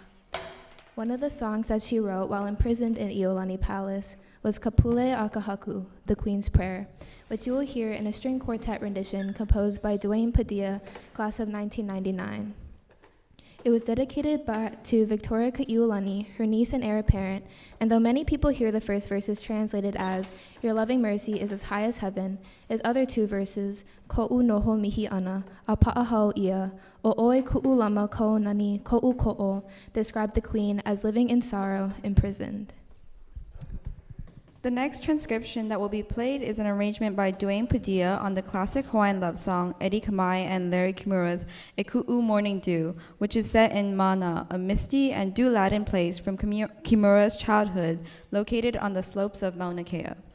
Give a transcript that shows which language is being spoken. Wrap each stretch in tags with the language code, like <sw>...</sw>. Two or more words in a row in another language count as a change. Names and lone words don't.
<en>One of the songs that she wrote while imprisoned in Iolani Palace was Kapule Akahaku, the Queen's Prayer, which you will hear in a string quartet rendition composed by Dwayne Padilla, class of 1999. It was dedicated to Victoria Kaiulani, her niece and heir apparent, and though many people hear the first verses translated as, "Your loving mercy is as high as heaven," its other two verses,</en> <haw>"Ko'u noho mihi ana, a pa'ahau ia, o oe ku'u lama ko nani ko'u ko'o,"</haw> <en>describe the Queen as living in sorrow, imprisoned. The next transcription that will be played is an arrangement by Dwayne Padilla on the classic Hawaiian love song Eddie Kamai and Larry Kimura's E Ku'u Morning Dew, which is set in Mana, a misty and dew-laden place from Kimura's childhood, located on the slopes of Mauna Kea.</en>